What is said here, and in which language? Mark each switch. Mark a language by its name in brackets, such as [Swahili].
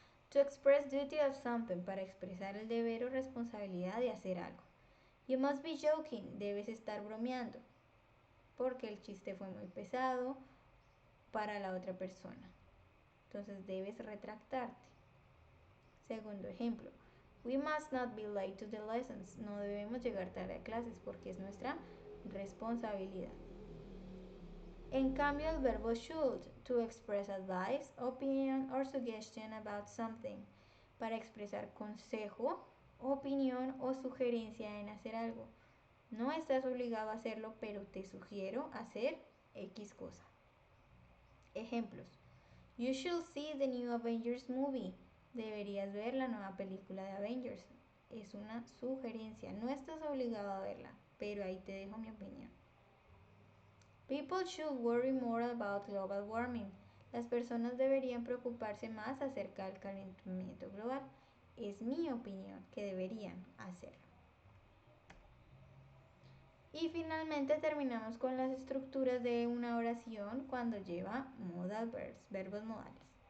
[English] To express duty of something, [Spanish] para expresar el deber o responsabilidad de hacer algo. [English] You must be joking, [Spanish] debes estar bromeando, porque el chiste fue muy pesado para la otra persona. Entonces debes retractarte. Segundo ejemplo. [English] We must not be late to the lessons. [Spanish] No debemos llegar tarde a clases porque es nuestra responsabilidad. En cambio, el verbo should, [English] to express advice, opinion or suggestion about something, [Spanish] para expresar consejo, opinión o sugerencia en hacer algo. No estás obligado a hacerlo, pero te sugiero hacer X cosa. Ejemplos. [English] You should see the new Avengers movie. [Spanish] Deberías ver la nueva película de Avengers. Es una sugerencia. No estás obligado a verla, pero ahí te dejo mi opinión. [English] People should worry more about global warming. [Spanish] Las personas deberían preocuparse más acerca del calentamiento global. Es mi opinión que deberían hacerlo. Y finalmente terminamos con las estructuras de una oración cuando lleva modal verbs, verbos modales.